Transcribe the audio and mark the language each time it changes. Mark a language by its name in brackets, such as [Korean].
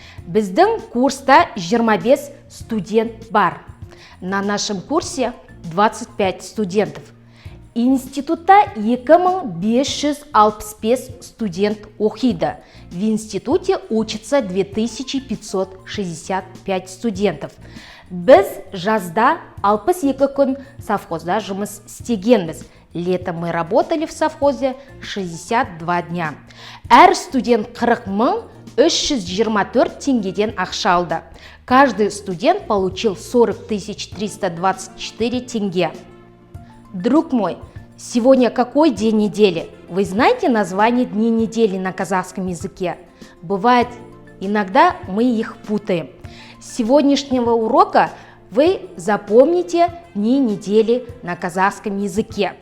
[Kazakh] Біздің курста 25 студент бар. [Russian] На нашем курсе 25 студентов. [Kazakh] Институтта 2565 студент оқиды. [Russian] В институте учатся 2565 студентов. [Kazakh] Біз жазда 62 күн совхозда жұмыс істегенбіз. [Russian] Летом мы работали в совхозе 62 дня. [Kazakh] Әр студент 40 324 теңгеден ақша алды. [Russian] Каждый студент получил 40 324 тенге. Друг мой, сегодня какой день недели? Вы знаете название дней недели на казахском языке? Бывает, иногда мы их путаем. С сегодняшнего урока вы запомните дни недели на казахском языке.